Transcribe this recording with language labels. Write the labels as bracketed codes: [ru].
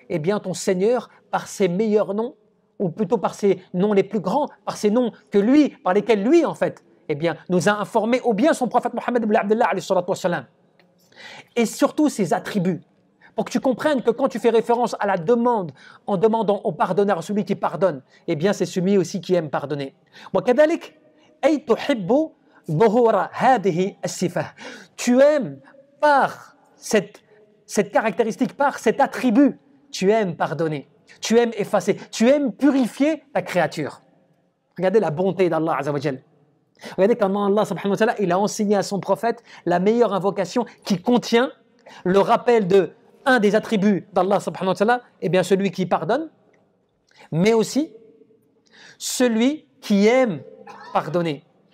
[fr] eh bien, ton Seigneur par ses meilleurs noms, ou plutôt par ses noms les plus grands, par ses noms que lui, par lesquels lui, en fait, eh bien, nous a informé, ou bien son prophète Mohammed ibn Abdullah, alayhi salatu wassalam. Et surtout ses attributs. Pour que tu comprennes que quand tu fais référence à la demande, en demandant au pardonneur, celui qui pardonne, eh bien c'est celui aussi qui aime pardonner. [ar] وكذلك أي تحب ظهور هذه الصفة. [fr] Tu aimes par cette caractéristique, par cet attribut, tu aimes pardonner, tu aimes effacer, tu aimes purifier ta créature. Regardez la bonté d'Allah Azza wa Jal. Regardez comment Allah subhanahu wa ta'ala, il a enseigné à son prophète la meilleure invocation qui contient le rappel de un des attributs d'Allah subhanahu wa ta'ala, eh bien celui qui pardonne, mais aussi celui qui aime pardonner.